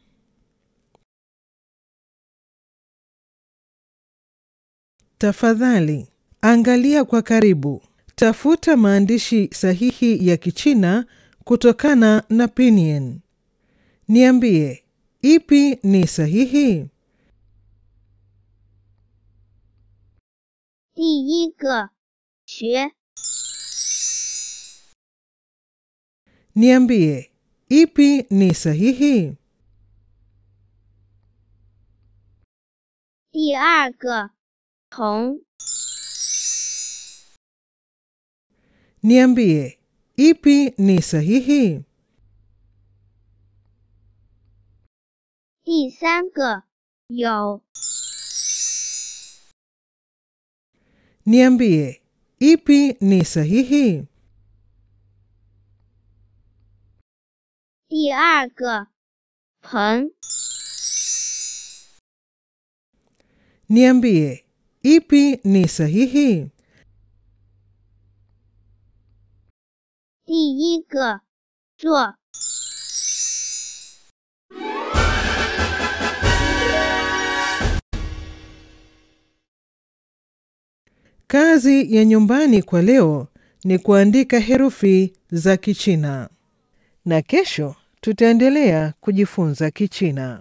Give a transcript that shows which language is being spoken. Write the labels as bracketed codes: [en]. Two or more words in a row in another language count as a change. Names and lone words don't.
[sw] Tafadhali, angalia kwa karibu. Tafuta maandishi sahihi ya Kichina kutokana na Pinyin. Niambie, ipi ni sahihi? [zh] 第一个学 [sw] Niambie, ipi ni sahihi? [zh] 第二个同 [sw] Niambie, ipi ni sahihi? [zh] 第三个有 [sw] Niambie, ipi ni sahihi? [zh] 第二个盆 [sw] Niambie, ipi ni sahihi? [zh] 第一个做 [sw] Kazi ya nyumbani kwa leo ni kuandika herufi za Kichina. Na kesho tutaendelea kujifunza Kichina.